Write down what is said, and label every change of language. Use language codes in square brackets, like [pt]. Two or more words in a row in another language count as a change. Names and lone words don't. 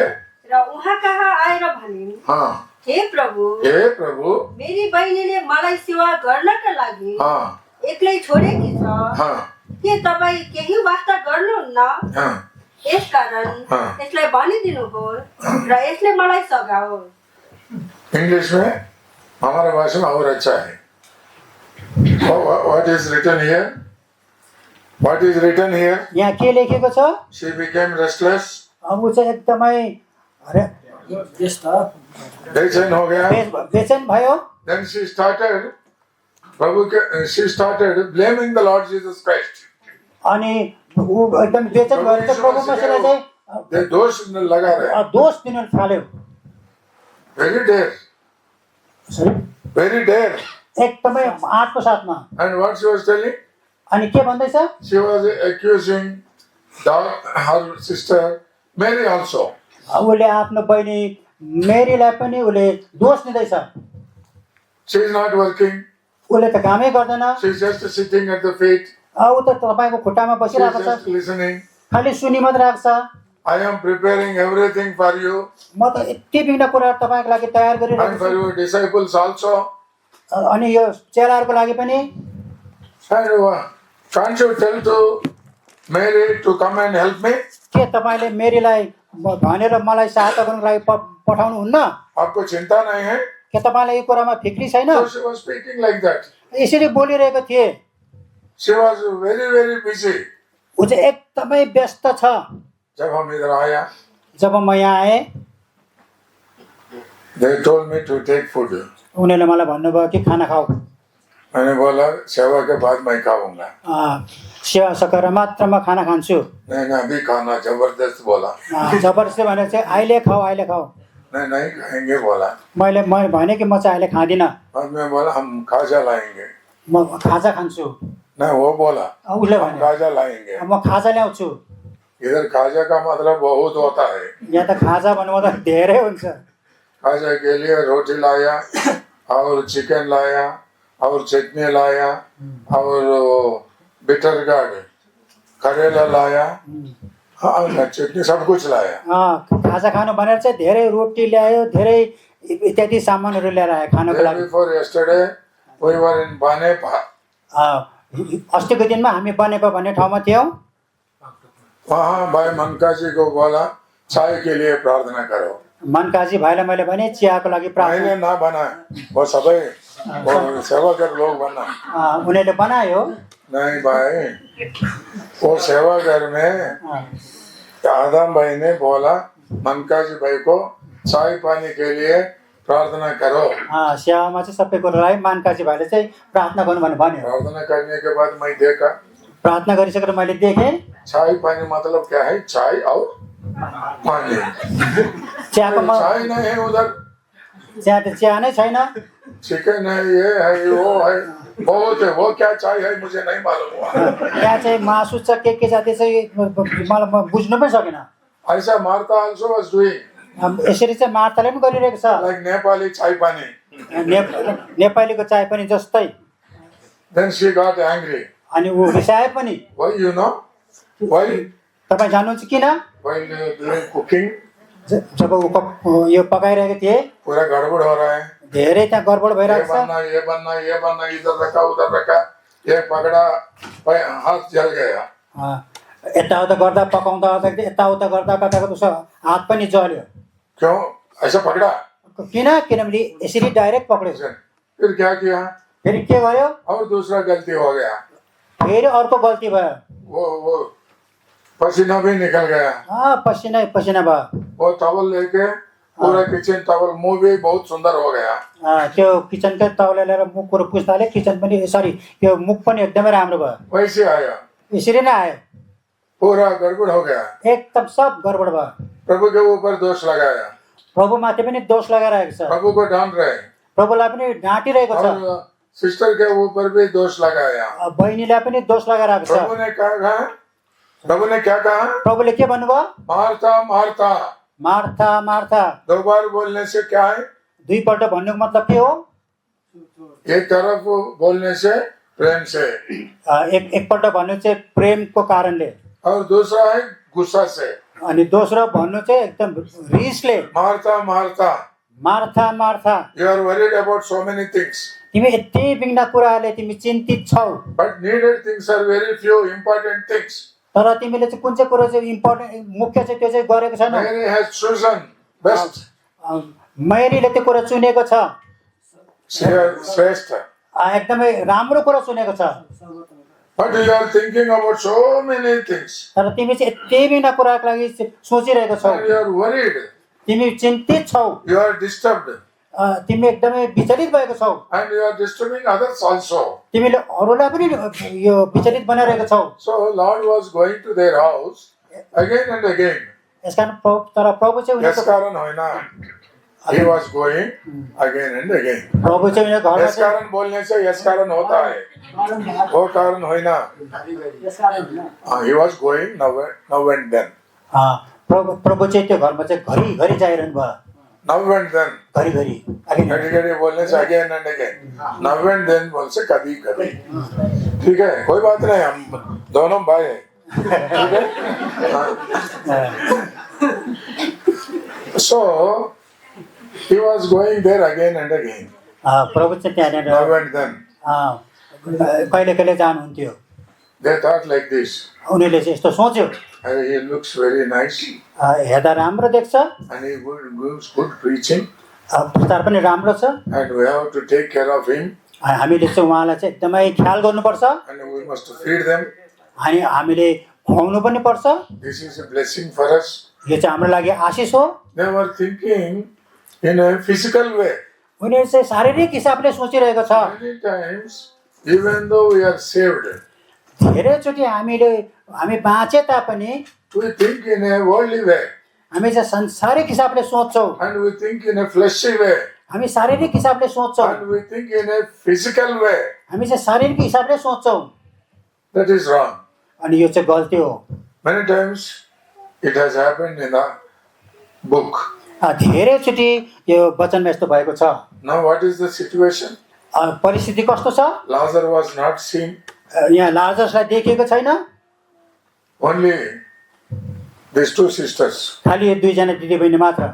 [ne] र उहाँ कहाँ आएर भनिन् हे प्रभु मेरी बहिनीले मलाई सेवा गर्नका लागि एक्लै छोडेकी छ के तपाईँ केही वास्ता गर्नुहुन्न यसकारण यसलाई भनिदिनुहोस् र यसले मलाई सघाओस् [hi] इंग्लिश में हमारा भाषा में और अच्छा है [en] what is written here [ne] यहाँ के लेखेको छ [en] she became restless [ne] अब उ चाहिँ एकदमै [hi] बेचैन हो गया [ne] बेचैन भयो [en] then she started blaming the Lord Jesus Christ [ne] अनि उ एकदम बेचैन भएर चाहिँ प्रभु मसीहलाई चाहिँ [hi] दोष लगा रहे [ne] दोष दिन थाल्यो [en] very dare [ne] एकदमै आँटको साथमा [en] and what she was telling [ne] अनि के भन्दैछ [en] she was accusing her sister Mary also [ne] उसले आफ्नो बहिनी मेरीलाई पनि उसले दोष दिँदैछ [en] she is not working [ne] उसले त कामै गर्दैन [en] she is just sitting at the feet [ne] उ त तपाईको खुट्टामा बसिरहेको छ [en] listening [ne] खाली सुनि मात्र राख्छ [en] I am preparing everything for you [ne] म त यति बिघ्न कुरा तपाईको लागि तयार [en] and for [ne] गरिरहेको [en] your disciples also [ne] छु अनि यो चेलाहरूको लागि पनि [en] and can't you tell to Mary to come and help me [ne] के तपाईले मेरीलाई भनेर मलाई सहायता गर्नको लागि पठाउनु हुन्न [hi] आपको चिंता नहीं है [ne] के तपाईलाई यो कुरामा फिक्री छैन [en] so she was speaking like that [ne] यसरी बोलिरहेको थिए [en] she was very busy [ne] उ चाहिँ एकदमै व्यस्त छ [hi] जब हम इधर आया [ne] जब म यहाँ आए [en] they told me to take food [ne] उनीहरूले मलाई भन्नुभयो कि खाना खाऊ [hi] मैंने बोला सेवा के बाद मैं खाऊंगा [ne] सेवा सकेर मात्र म खाना खान्छु [hi] नहीं अभी खाना जबरदस्त बोला [ne] जबरजस्ती भनेर चाहिँ अहिले खाऊ [hi] नहीं खाएंगे बोला [ne] मैले भने कि म चाहिँ अहिले खाँदिनँ [hi] और मैं बोला हम खाजा लाएंगे [ne] म खाजा खान्छु [hi] नहीं वो बोला [ne] उसले [hi] हम [ne] भने [hi] खाजा लाएंगे [ne] म खाजा ल्याउँछु [hi] इधर खाजा का मतलब बहुत होता है [ne] यहाँ त खाजा भन्नु त धेरै हुन्छ [hi] खाजा के लिए रोटी लाया और चिकन लाया और चटनी लाया और [en] bitter gourd [hi] करेला लाया चटनी सब कुछ लाया [ne] खाजा खानु भनेर चाहिँ धेरै रोटी ल्यायो धेरै इत्यादि सामानहरू ल्याएर आयो खानको लागि [en] before yesterday we were in Banepa [ne] अस्तिको दिनमा हामी बनेपा भन्ने ठाउँमा थियौँ [hi] वहाँ भाई मनकाजी को बोला चाय के लिए प्रार्थना करो [ne] मनकाजी भाइलाई मैले भने चियाको लागि प्रार्थना [hi] मैंने ना बना वो सबै सेवा कर लोग बना [ne] उनीहरूले बनायो [hi] नहीं भाई वो सेवा घर में आदम भाई ने बोला मनकाजी भाई को चाय पानी के लिए प्रार्थना करो [ne] सेवामा चाहिँ सबै कुरालाई मनकाजी भाइले चाहिँ प्रार्थना गर्नु भन्यो [hi] प्रार्थना करने के बाद मैं देखा [ne] प्रार्थना गरिसकेर मैले देखेँ [hi] चाय पानी मतलब क्या है चाय और पानी [ne] चियाको [hi] चाय नहीं है उधर [ne] चिया त चिया नै छैन [hi] चिकन है ये है वो है बहुत है वो क्या चाय है मुझे नहीं मालूम हुआ [ne] त्यहाँ चाहिँ मासु छ के जाति चाहिँ मलाई बुझ्नु पनि सकेन [en] ऐसा मार्था also was doing [ne] यसरी चाहिँ मार्ताले पनि गरिरहेको छ [hi] like नेपाली चाय पानी [ne] नेपालीको चाय पनि जस्तै [en] then she got angry [ne] अनि ऊ रिसाए पनि [en] why you know why [ne] तपाईँ जान्नुहुन्छ किन [en] while doing cooking [ne] जब यो पकाइरहेको थिए [hi] पूरा गड़बड़ हो रहा है [ne] धेरै त्यहाँ गडबड भइरहेको छ [hi] ये बनना इधर रखा उधर रखा ये पकड़ा हाथ जल गया [ne] यताउता गर्दा पकाउँदा यताउता गर्दा उसको हात पनि जल्यो [hi] क्यों ऐसा पकड़ा [ne] किनभने यसरी डाइरेक्ट पक्रेको [hi] फिर क्या किया [ne] फेरि के गर्यो [hi] और दूसरा गलती हो गया [ne] फेरि अर्को गल्ती भयो [hi] वो पसीना भी निकल गया [ne] पसिना भयो [hi] वो टवल लेके पूरा [en] kitchen towel [hi] मुंह भी बहुत सुंदर हो गया [ne] त्यो किचनको तौल लिएर मुखको पुस्ताले किचन पनि सरी त्यो मुख पनि एकदमै राम्रो भयो [hi] वैसे आया [ne] यसरी नै आयो [hi] पूरा गड़बड़ हो गया। [ne] एकदम सब गडबड भयो। [hi] प्रभु के ऊपर दोष लगाया, [ne] प्रभुमाथि पनि दोष लगाइरहेको छ, [hi] प्रभु को डांट रहे, [ne] प्रभुलाई पनि ढाँटिरहेको छ, [hi] और सिस्टर के ऊपर भी दोष लगाया। [ne] बहिनीलाई पनि दोष लगाइरहेको छ। [hi] प्रभु ने कहा, प्रभु ने क्या कहा? [ne] प्रभुले के भन्नुभयो? [hi] मार्था मार्था। [ne] मार्था मार्था [hi] 2 बार बोलने से क्या है? [ne] दुईपल्ट भन्नुको मतलब के हो? [hi] एक तरफ बोलने से प्रेम से, [ne] एकपल्ट भन्नु चाहिँ प्रेमको कारणले, [hi] और दूसरा है गुस्सा से। [ne] अनि दोस्रो भन्नु चाहिँ एकदम रिसले। [hi] मार्था मार्था, [ne] मार्था मार्था, [en] you are worried about so many things, [ne] तिमी यति बिघ्न कुराहरूले तिमी चिन्तित छौ, [en] but needed things are very few, important things. [ne] तर तिमीले चाहिँ कुन चाहिँ कुरो चाहिँ इम्पोर्टेन्ट मुख्य चाहिँ त्यो चाहिँ गरेको छैनौ। [en] Mary has chosen best. [ne] मेरीले त्यो कुरा चुनेको छ, श्रेष्ठ, एकदमै राम्रो कुरा चुनेको छ। [en] but you are thinking about so many things, [ne] तर तिमी चाहिँ यति बिघ्न कुराको लागि सोचिरहेको छौ, [en] and you are worried, [ne] तिमी चिन्तित छौ, [en] you are disturbed, [ne] तिमी एकदमै विचलित भएको छौ, [en] and you are disturbing others also. [ne] तिमीले अरूलाई पनि यो विचलित बनाइरहेको छौ। [en] So Lord was going to their house again and again. [ne] यसकारण तर प्रभु चाहिँ यस उनीको कारण होइन, [en] he was going again and again. [ne] प्रभु चाहिँ उनीको घरमा यस कारण [hi] बोलने से [ne] यस कारण [hi] होता है, वो [ne] कारण होइन। [en] He was going now and then. [ne] प्रभु चाहिँ त्यो घरमा चाहिँ घरि घरि जाइरहनु भयो, [en] Now and then. [ne] घरि घरि [hi] घड़ी बोलने से [en] again and again. Now and then [hi] बोल से कभी कभी। ठीक है, कोई बात नहीं, हम दोनों भाई हैं। ठीक है? [en] So he was going there again and again. [ne] प्रभु चाहिँ त्यहाँनिर [en] Now and then. [ne] कहिले कहिले जानुहुन्थ्यो। [en] They thought like this. [ne] उनीहरूले चाहिँ यस्तो सोच्यो, [en] He looks very nice. [ne] हेर्दा राम्रो देख्छ, [en] And he gives good preaching. [ne] प्रचार पनि राम्रो छ, [en] And we have to take care of him. [ne] हामीले चाहिँ उहाँलाई चाहिँ एकदमै ख्याल गर्नुपर्छ, [en] And we must feed them. [ne] अनि हामीले खुवाउनु पनि पर्छ। [en] This is a blessing for us. [ne] यो चाहिँ हाम्रो लागि आशिष हो। [en] They were thinking in a physical way. [ne] उनीहरू चाहिँ शारीरिक हिसाबले सोचिरहेको छ। [en] Many times, even though we are saved, [ne] धेरैचोटि हामी बाँचे तापनि [en] we think in a worldly way. [ne] हामी चाहिँ संसारिक हिसाबले सोच्छौँ, [en] And we think in a fleshy way. [ne] हामी शारीरिक हिसाबले सोच्छौँ, [en] And we think in a physical way. [ne] हामी चाहिँ शारीरिक हिसाबले सोच्छौँ, [en] That is wrong. [ne] अनि यो चाहिँ गल्ती हो। [en] Many times it has happened in the book. [ne] धेरैचोटि यो वचनमा यस्तो भएको छ। [en] Now what is the situation? [ne] परिस्थिति कस्तो छ? [en] Lazarus was not seen. [ne] यहाँ लाजरसलाई देखिएको छैन, [en] Only these 2 sisters. [ne] खालि यो दुईजना दिदीबहिनी मात्र।